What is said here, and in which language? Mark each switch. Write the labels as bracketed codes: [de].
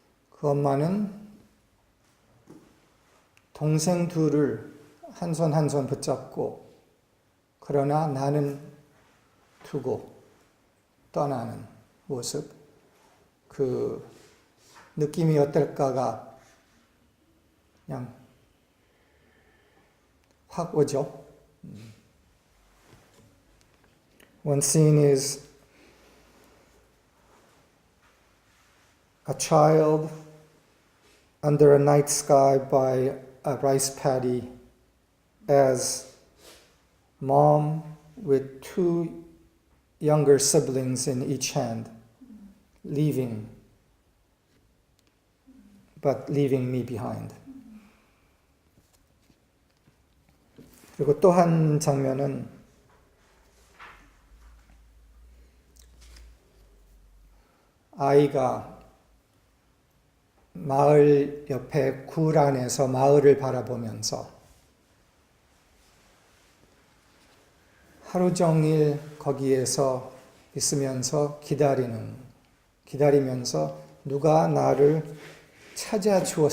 [ko] 그 엄마는 동생 둘을 한 손 한 손 붙잡고, 그러나 나는 두고 떠나는 모습, 그 느낌이 어떨까가 그냥 확 오죠. [en] One scene is a child under a night sky by a rice paddy as mom with two younger siblings in each hand leaving, but leaving me behind. [ko] 그리고 또 한 장면은 아이가 마을 옆에 굴 안에서 마을을 바라보면서 하루 종일 거기에서 있으면서 기다리면서 누가 나를 찾아와